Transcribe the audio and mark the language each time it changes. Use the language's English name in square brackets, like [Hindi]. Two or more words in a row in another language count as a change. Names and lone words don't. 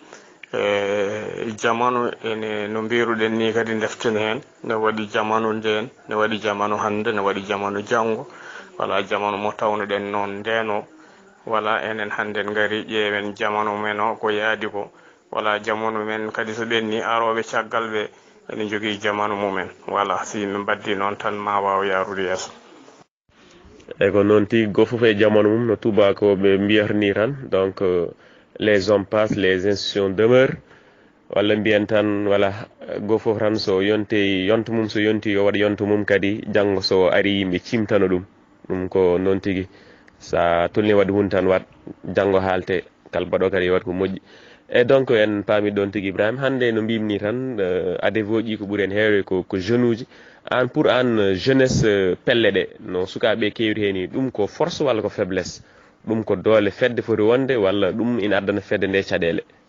[Fula] jamanu ene no mbiruɗen ni kadi deften hen ne waɗi jamanu nden ne waɗi jamanu hande ne waɗi jamanu janggo voilà jamanu mo tawnoɗen noon ndeno voilà enen hande ngari ƴeewen jamanu men o ko yaadi ko voilà jamanu men kadi so ɓenni aroɓe caggal ɓe ene jogui jamanu mumen voilà si min baddi noon tan ma waw yarude yeeso eyyi ko noon tigui goto foof e jamanu mum no tubakoɓe mbiyata ni tan [French] donc les hommes passent les institutions demeurent [Fula] walla mbiyen tan voilà goto foof tan so yonti yonto mum so yonti yo waɗa yonto mum kadi janggo so ari yimɓe cimtano ɗum ko noon tigui sa tolni waɗi hunde tan wat janggo haalte kala mbaɗo kadi yo wat ko moƴƴi e donc en paami ɗon tigui Ibrahima hande no mbimni tan ADEVO ƴi ko ɓuuri en heewde ko jeune uji an pour an jeunesse pelle ɗe no sukaɓe kewri heni ɗum ko force walla ko faiblesse ɗum ko doole fedde foti wonde walla ɗum ina addana fedde nde caɗele